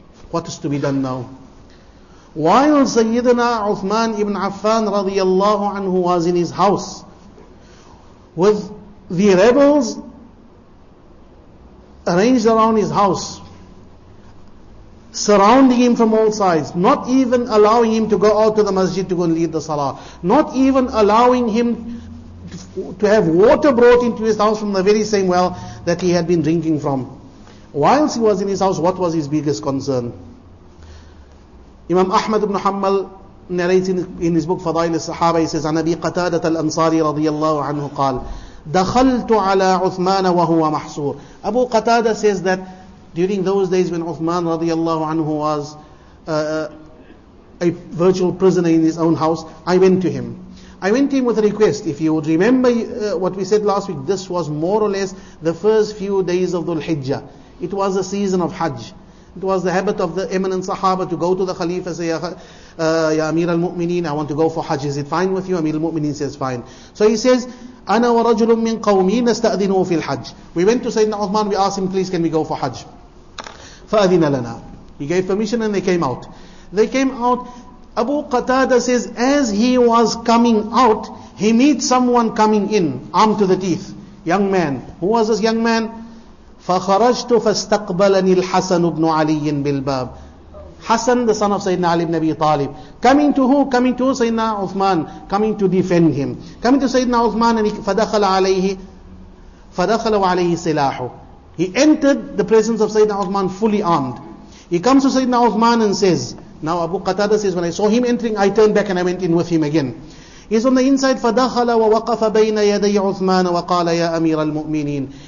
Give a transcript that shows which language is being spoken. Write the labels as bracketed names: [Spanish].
[English] What is to be done now? While Sayyidina Uthman ibn Affan radiallahu anhu was in his house with the rebels arranged around his house, surrounding him from all sides, not even allowing him to go out to the masjid to go and lead the salah, not even allowing him to have water brought into his house from the very same well that he had been drinking from. Whilst he was in his house, what was his biggest concern? Imam Ahmad ibn Hanbal narrates in his book Fadail al-Sahaba, he says, [Arabic] عن أبي قتادة الأنصاري رضي الله عنه قال دخلت على عثمان وهو محصور. [English] Abu Qatada says that during those days when Uthman radiallahu anhu was a virtual prisoner in his own house, I went to him. I went to him with a request. If you would remember what we said last week, this was more or less the first few days of Dhul Hijjah. It was a season of Hajj. It was the habit of the eminent Sahaba to go to the Khalifa, say, Ya Amir al-Mu'mineen, I want to go for Hajj. Is it fine with you? Amir al-Mu'mineen says, fine. So he says, [Arabic] أنا ورجل من قومي نستأذنه في الحج. [English] We went to Sayyidina Uthman, we asked him, please can we go for Hajj? [Arabic] فأذن لنا. [English] He gave permission and they came out. They came out. Abu Qatada says, as he was coming out, he meets someone coming in, armed to the teeth. Young man. Who was this young man? [Arabic] فخرجت فاستقبلني الحسن بن علي بالباب. [English] Hassan, the son of Sayyidina Ali ibn Abi Talib. Coming to who? Coming to Sayyidina Uthman. Coming to defend him. Coming to Sayyidina Uthman, and [Arabic] فدخل وعليه سلاحه. [English] He entered the presence of Sayyidina Uthman fully armed. He comes to Sayyidina Uthman and says, now Abu Qatada says, when I saw him entering, I turned back and I went in with him again. He's on the inside, [Arabic] فدخل ووقف بين يدي عثمان وقال يا أمير المؤمنين.